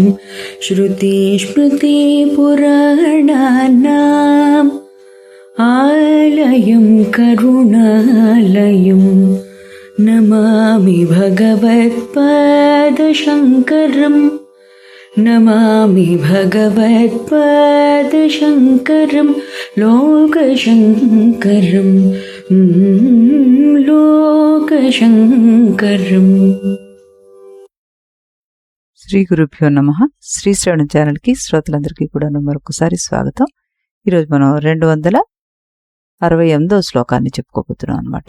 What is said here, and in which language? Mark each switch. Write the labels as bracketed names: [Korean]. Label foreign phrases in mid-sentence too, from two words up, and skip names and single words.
[Sanskrit] श्रुतिस्मृतिपुराणानाम् आलयं करुणालयं नमामि भगवत्पादशङ्करं नमामि भगवत्पादशङ्करं लोकशङ्करं లోకశంకరం. శ్రీ గురుభ్యో నమః. [Telugu] శ్రీ శ్రవణ ఛానల్కి శ్రోతలందరికీ కూడా మరొకసారి స్వాగతం. ఈరోజు మనం 268వ శ్లోకాన్ని చెప్పుకోబోతున్నాం అనమాట.